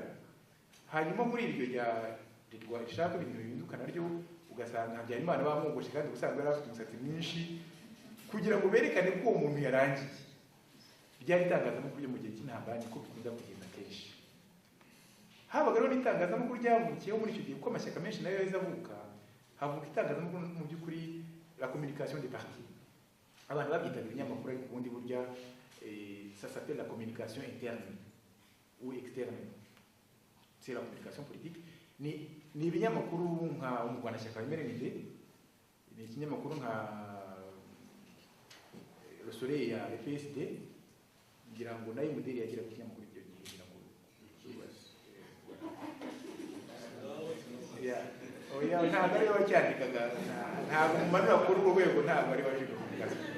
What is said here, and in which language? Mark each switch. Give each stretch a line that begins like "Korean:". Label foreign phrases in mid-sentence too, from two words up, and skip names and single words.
Kinyarwanda: Hanyuma muri iryo rishaka ibintu bihinduka naryo ugasanga Habyarimana bamwogoshe kandi ubusanzwe yari afite umusatsi mwinshi kugira ngo berekane ko uwo muntu yarangiye. Ryari itangazamakuru ryo mu gihe cy'intambara niko bikunda kugenda kenshi. Habaga rero n'itangazamakuru ryavukiyeho muri icyo gihe kuko amashyaka menshi nayo yahise avuka, havuka itangazamakuru mu by'ukuri
French: la communication des partis.
Kinyarwanda: Abantu babyitaga ibinyamakuru ariko ubundi burya
French: ça s'appelle la communication interne ou externe. C'est la communication politique.
Kinyarwanda: Ni ibinyamakuru nka umurwanashyaka wemerewe, ni ikinyamakuru nka Le Soleil ya PSD, ngira ngo nayo modeli yagira ku kinyamakuru icyo gihe ngira ngo oya ntabwo ari wacyandikaga, ntabwo umanura kuri urwo rwego, ntabwo ari waje kuvuga.